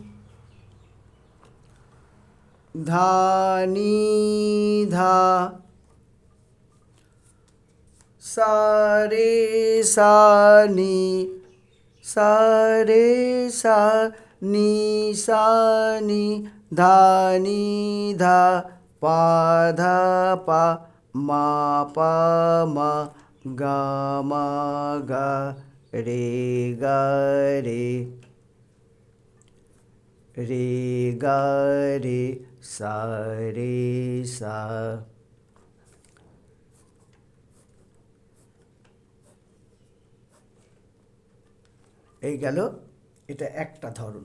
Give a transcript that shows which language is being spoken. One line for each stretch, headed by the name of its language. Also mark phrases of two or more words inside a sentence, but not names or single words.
Bangla: धा नी धा सा रे सा नी सा रे सा नी सा नी धा नी धा पा धा पा मा गा मा गा रे गा रे रे गा रे सा রে সা। এই গেল, এটা একটা ধরন।